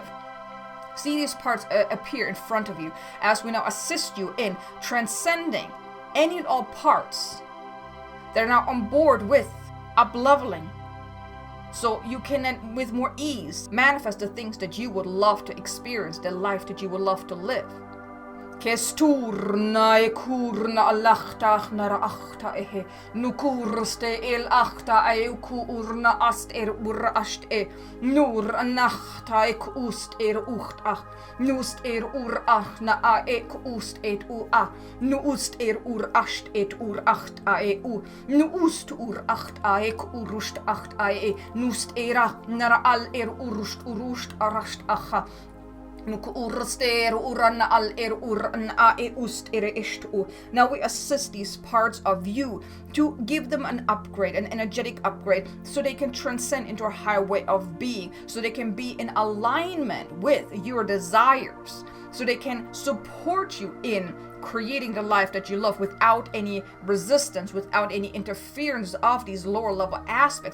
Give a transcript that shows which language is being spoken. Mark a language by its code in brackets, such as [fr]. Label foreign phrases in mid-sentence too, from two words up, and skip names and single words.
[en] See these parts appear in front of you as we now assist you in transcending any and all parts that are now on board with up-leveling, so you can then with more ease manifest the things that you would love to experience, the life that you would love to live. Kesturna kurna alachtach nara achta ehe nukurste el achta ku urna ast ur ast nur nachta ust ucht ach nust ur ach na ust u a nu ust ur ast ur acht u nu ust ur acht urust acht nust nara al urust arast acha Now we assist these parts of you to give them an upgrade, an energetic upgrade, so they can transcend into a higher way of being, so they can be in alignment with your desires, so they can support you in creating the life that you love without any resistance, without any interference of these lower level aspects.